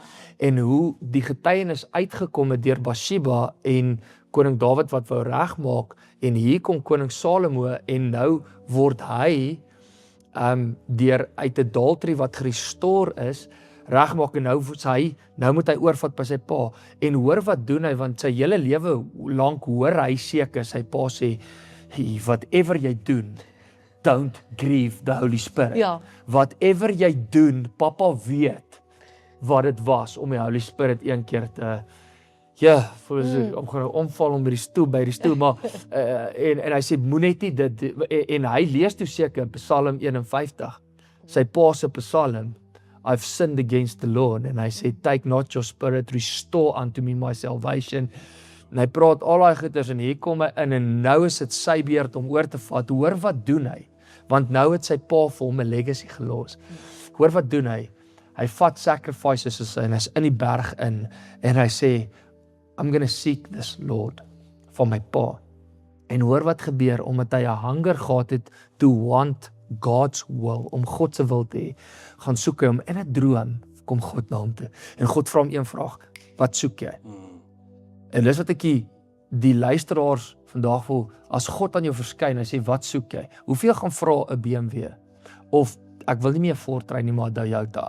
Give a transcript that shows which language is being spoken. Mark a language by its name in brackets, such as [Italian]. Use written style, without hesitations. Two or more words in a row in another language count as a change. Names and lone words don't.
[Afrikaans] En hoe die getuienis uitgekom het deur Bathsheba en koning Dawid wat wou regmaak, en hier kom koning Salomo en nou word hy deur uit adultery wat gerestore is, regmaak en nou moet hy oorvat by sy pa. En hoor wat doen hy, want sy hele lewe lank hoor hy seker, sy pa sê, whatever jy doen, [English] don't grieve the Holy Spirit. [Afrikaans] Ja. Whatever jy doen, papa weet wat dit was om die [English] Holy Spirit [Afrikaans] een keer te, om gaan omval om by die stoel, maar, en hy sê, moet net nie dit, en hy lees toe seker, Psalm 51, sy pa se Psalm, [English] I've sinned against the Lord, [Afrikaans] en hy sê, [English] take not your spirit, restore unto me my salvation, [Afrikaans] en hy praat al die goeders, en hier kom hy in, en nou is dit sy beurt om oor te vat, hoor wat doen hy, want nou het sy pa vir hom 'n legacy gelos, hoor wat doen hy, hy vat sacrifices en hy is in die berg in, en hy sê, [English] I'm gonna seek this Lord, [Afrikaans] van my pa, en hoor wat gebeur, omdat hy 'n hunger gehad het, [English] to want God's will, [Afrikaans] om God se wil te hê, gaan soek hy hom, in 'n droom, kom God na hom toe, en God vra hom een vraag, wat soek jy? En dis wat ek die luisteraars vandag wil, as God aan jou verskyn, hy sê, wat soek jy? Hoeveel gaan vra 'n BMW? Of, ek wil nie meer Fortran nie, maar Toyota.